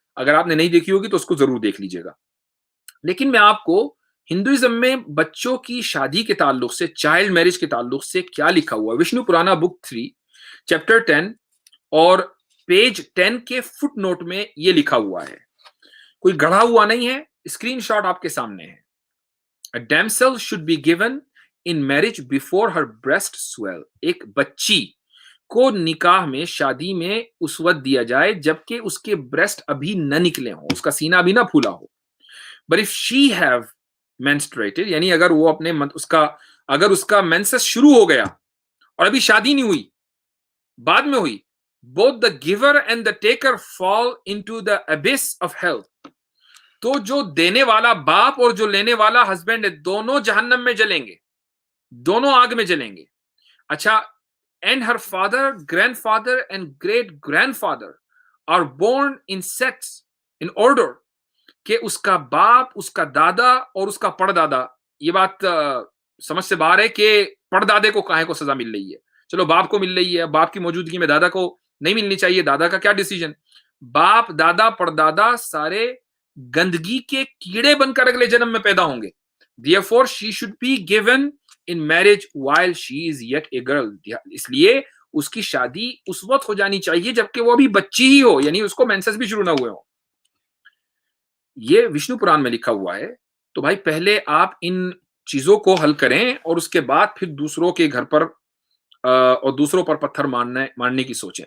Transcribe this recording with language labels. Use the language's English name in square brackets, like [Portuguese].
[Urdu] اگر آپ نے نہیں دیکھی ہوگی تو اس کو ضرور دیکھ لیجیے گا. لیکن میں آپ کو ہندوازم میں بچوں کی شادی کے تعلق سے, چائلڈ میرج کے تعلق سے کیا لکھا ہوا ہے, وشنو پرانا بک 3 چیپٹر 10 اور پیج 10 کے فٹ نوٹ میں یہ لکھا ہوا ہے. کوئی گڑھا ہوا نہیں ہے, اسکرین شاٹ آپ کے سامنے ہے. [English] A damsel should be given in marriage before her breast swell. [Urdu] ایک بچی کو نکاح میں, شادی میں اس وقت دیا جائے جبکہ اس کے بریسٹ ابھی نہ نکلے ہوں, اس کا سینہ ابھی نہ پھولا ہو. [English] But if she have menstruated, [Urdu] یعنی اگر وہ اپنے اگر اس کا مینسس شروع ہو گیا اور ابھی شادی نہیں ہوئی, بعد میں ہوئی, [English] both the giver and the taker fall into the abyss of hell. [Urdu] تو جو دینے والا باپ اور جو لینے والا ہسبینڈ ہے, دونوں جہنم میں جلیں گے, دونوں آگ میں جلیں گے. اچھا, [English] and her father, grandfather and great grandfather are born in sets in order, [Urdu] کہ اس کا باپ, اس کا دادا اور اس کا پڑدادا. یہ بات سمجھ سے باہر ہے کہ پڑدادے کو کاہے کو سزا مل رہی ہے. چلو باپ کو مل رہی ہے, باپ کی موجودگی میں دادا کو نہیں ملنی چاہیے, دادا کا کیا ڈیسیجن. باپ, دادا, پڑدادا سارے گندگی کے کیڑے بن کر اگلے جنم میں پیدا ہوں گے. [English] Therefore she should be given in marriage while she is yet a girl. [Urdu] اس لیے اس کی شادی اس وقت ہو جانی چاہیے جبکہ وہ ابھی بچی ہی ہو, یعنی اس کو مینسس بھی شروع نہ ہوئے ہو. یہ وشنو پران میں لکھا ہوا ہے. تو بھائی پہلے آپ ان چیزوں کو حل کریں اور اس کے بعد پھر دوسروں کے گھر پر اور دوسروں پر پتھر مارنے کی سوچیں.